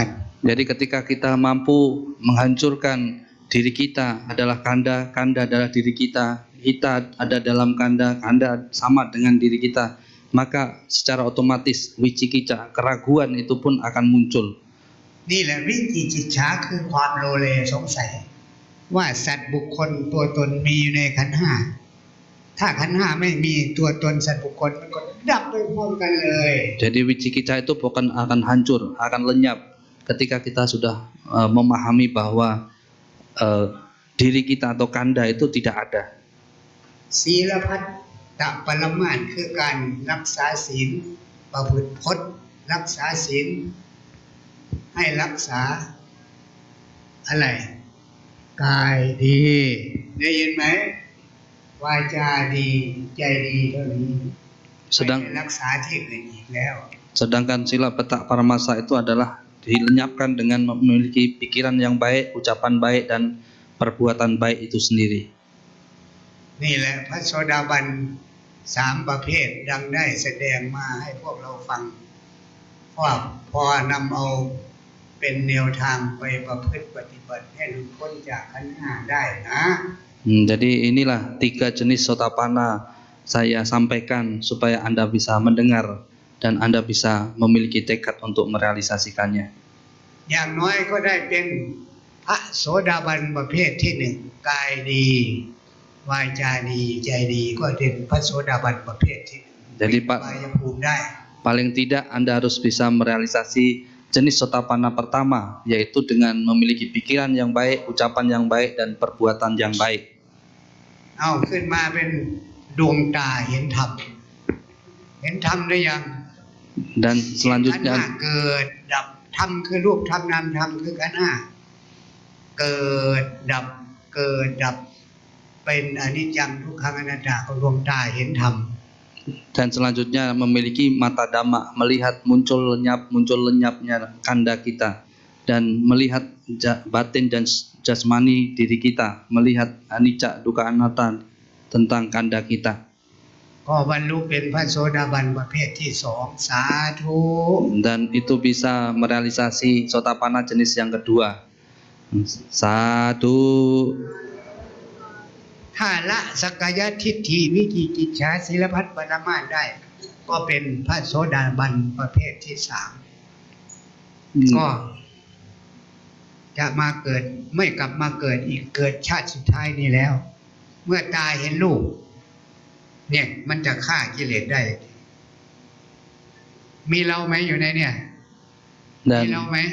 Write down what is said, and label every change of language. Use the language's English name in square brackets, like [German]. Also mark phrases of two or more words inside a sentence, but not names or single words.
[Indonesian] Jadi ketika kita mampu menghancurkan diri kita adalah kanda, kanda adalah diri kita ada dalam kanda, kanda sama dengan diri kita, maka secara otomatis wicikicca, keraguan itu pun akan muncul. [Thai] นี่แหละวิจิกิจฉาคือความโลเลสงสัย ว่าสัตว์บุคคลตัวตนมีอยู่ในขันธ์ห้าถ้าขันธ์ห้าไม่มีตัวตนสัตว์บุคคลมันก็ดับไปพร้อมกันเลย [Indonesian] Jadi wicikicca itu bukan akan hancur, akan lenyap ketika kita sudah memahami bahwa diri kita atau kanda itu tidak ada. [Thai] ศีลพัตตปรมาสคือการรักษาศีลประพฤติพจน์รักษาศีลให้รักษาอะไรกายดีได้ยินไหมวาจาดีใจดีเท่านี้ไม่ได้รักษาที่อื่นอีกแล้ว [Indonesian] Sedangkan sila petak paramasa itu adalah dilenyapkan dengan memiliki pikiran yang baik, ucapan baik dan perbuatan baik itu sendiri. [Thai] นี่แหละพระโสดาบันสามประเภทดังได้แสดงมาให้พวกเราฟังว่าพอนำเอาเป็นแนวทางไปประพฤติปฏิบัติให้หลุดพ้นจากขันธ์ห้าได้นะ [Indonesian] Jadi inilah 3 jenis sotapana saya sampaikan supaya Anda bisa mendengar dan Anda bisa memiliki tekad untuk merealisasikannya. [Thai] อย่างน้อยก็ได้เป็นพระโสดาบันประเภทที่หนึ่งกายดีวาจาดีใจดีก็เป็นพระโสดาบันประเภทที่หนึ่ง [Indonesian] Jadi [Thai] ไปยภูมิได้ [Indonesian] paling tidak Anda harus bisa merealisasi jenis sotapana pertama, yaitu dengan memiliki pikiran yang baik, ucapan yang baik, dan perbuatan yang baik. [Thai] เอาขึ้นมาเป็นดวงตาเห็นธรรมเห็นธรรมได้ยัง [Indonesian] Dan [Thai] ขันธ์ [Indonesian] selanjutnya [Thai] ห้าเกิดดับธรรมคือรูปธรรมนามธรรมคือขันธ์ห้าเกิดดับเกิดดับเป็นอนิจจังทุกขังอนัตตาของดวงตาเห็นธรรม [Indonesian] dan selanjutnya memiliki mata dhamma, melihat muncul lenyapnya kanda kita, dan melihat batin dan jasmani diri kita, melihat anicca dukkha anatta tentang kanda kita. [Thai] ก็บรรลุเป็นพระโสดาบันประเภทที่สองสาธุ [Indonesian] Dan itu bisa merealisasi sotapana jenis yang kedua. Satu. [Thai] ถ้าละสักกายทิฏฐิวิจิกิจฉาศีลพัฒน์ปรมาสได้ ก็เป็นพระโสดาบันประเภทที่สามก็จะมาเกิดไม่กลับมาเกิดอีกเกิดชาติสุดท้ายนี้แล้ว เมื่อตาเห็นรูปเนี่ยมันจะฆ่ากิเลสได้ มีเราไหมอยู่ในเนี่ยมีเราไหม